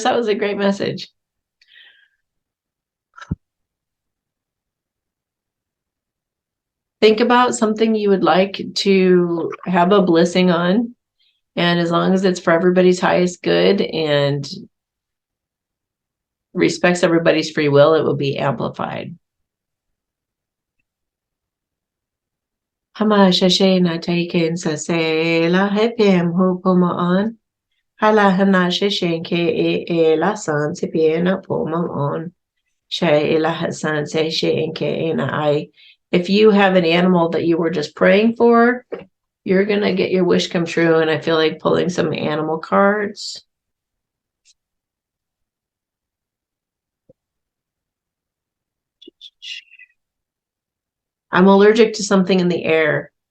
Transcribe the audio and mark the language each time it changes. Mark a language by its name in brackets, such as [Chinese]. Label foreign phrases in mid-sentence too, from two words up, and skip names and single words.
[English] That was a great message. Think about something you would like to have a blessing on. And as long as it's for everybody's highest good and respects everybody's free will, it will be amplified. Hama shashe na taken sa se la hepim hu on. Hala hana shashe ke e la san tipi na on. If you have an animal that you were just praying for, you're going to get your wish come true. And I feel like pulling some animal cards. I'm allergic to something in the air.